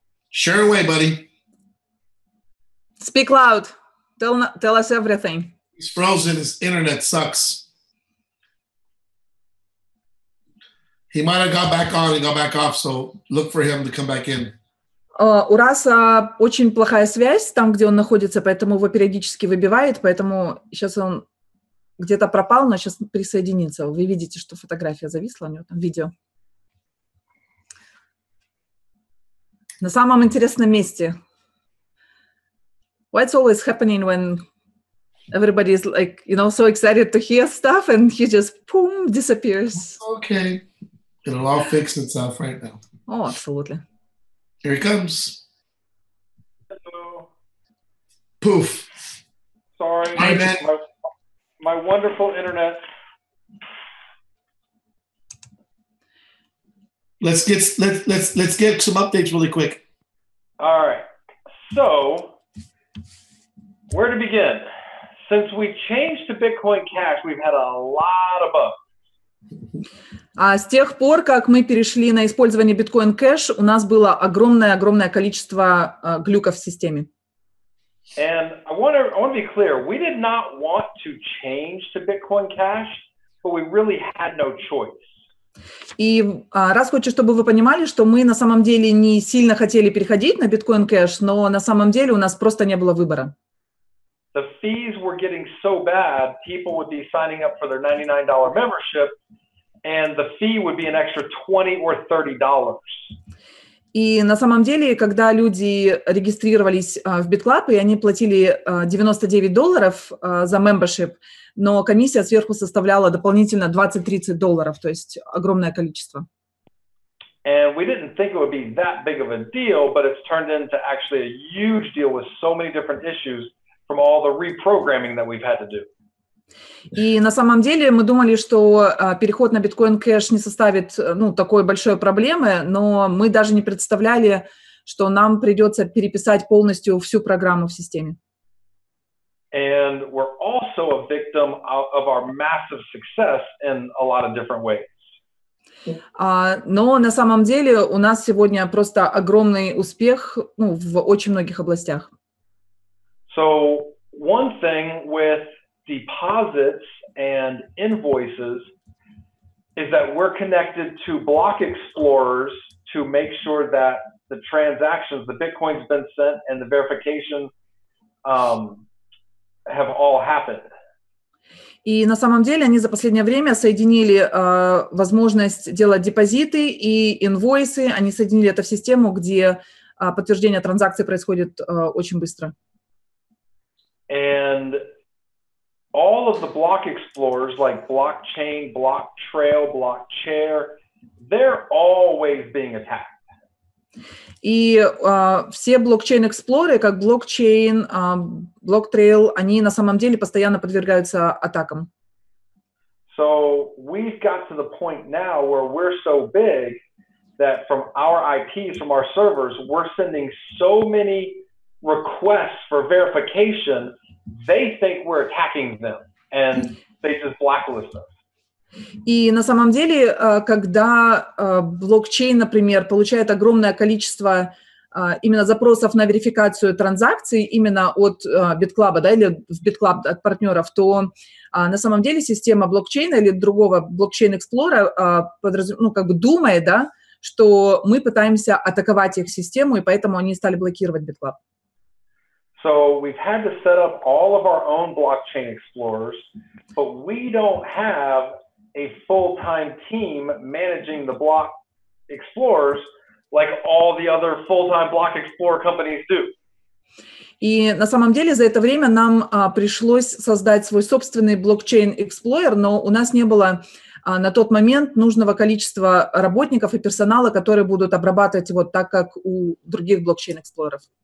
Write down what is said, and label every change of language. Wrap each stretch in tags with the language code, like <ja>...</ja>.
<en>Share away, buddy. Speak loud. Tell us everything. He's frozen. His internet sucks. He might have got back on and got back off, so look for him to come back in.</en> <ru>У Раса очень плохая связь там, где он находится, поэтому его периодически выбивает, поэтому сейчас он где-то пропал, но сейчас присоединится. Вы видите, что фотография зависла у него там, видео. На самом интересном месте.</ru> <en>What's always happening when everybody is like, so excited to hear stuff and he just, boom, disappears. Okay. It'll all fix itself right now. Oh, absolutely. Here he comes. Hello. Poof. Sorry. Hi, man. My wonderful internet. Let's get some updates really quick. All right. So, where to begin? Since we changed to Bitcoin Cash, we've had a lot of bugs.</en> <ru>С тех пор, как мы перешли на использование Bitcoin Cash, у нас было огромное количество глюков в системе.</ru> <en>And I want to be clear, we did not want to change to Bitcoin Cash, but we really had no choice.</en> <ru>И раз хочу, чтобы вы понимали, что мы на самом деле не сильно хотели переходить на Bitcoin Cash, но на самом деле у нас просто не было выбора.</ru> <en>The fees were getting so bad, people would be signing up for their $99 membership, and the fee would be an extra $20 or $30.</en> <ru>И на самом деле, когда люди регистрировались в BitClub, и они платили $99 за membership, но комиссия сверху составляла дополнительно $20-30, то есть огромное количество.</ru> <en>And we didn't think it would be that big of a deal, but it's turned into actually a huge deal with so many different issues from all the reprogramming that we've had to do.</en> <ru>И на самом деле мы думали, что переход на биткоин кэш не составит такой большой проблемы, но мы даже не представляли, что нам придется переписать полностью всю программу в системе.</ru> <en>And we're also a victim of our massive success in a lot of different ways.</en> <ru>Но на самом деле у нас сегодня просто огромный успех в очень многих областях.</ru> <en>So one thing with deposits and invoices is that we're connected to block explorers to make sure that the transactions, the Bitcoin's been sent and the verification have all happened.</en> <ru>И на самом деле они за последнее время соединили возможность делать депозиты и инвойсы, они соединили это в систему, где подтверждение транзакций происходит очень быстро.</ru> <en>And all of the block explorers like blockchain, block trail, block chair, they're always being attacked.</en> <ru>И все блокчейн-эксплоры, как блокчейн, блок-трейл, они на самом деле постоянно подвергаются атакам.</ru> <en>So we've got to the point now where we're so big that from our IPs, from our servers, we're sending so many requests for verification, they think we're attacking them, and they just blacklist us.</en> <ru>И на самом деле, когда блокчейн, например, получает огромное количество именно запросов на верификацию транзакций именно от BitClub, да, или в BitClub от партнеров, то на самом деле система блокчейна или другого блокчейн-эксплора думает, да, что мы пытаемся атаковать их систему, и поэтому они стали блокировать BitClub.</ru> <en>So we've had to set up all of our own blockchain explorers, but we don't have a full-time team managing the block explorers like all the other full-time block explorer companies do.</en> <ru>И на самом деле за это время нам пришлось создать свой собственный блокчейн-эксплойер, но у нас не было на тот момент нужного количества работников и персонала, которые будут обрабатывать вот так, как у других блокчейн-эксплореров.</ru>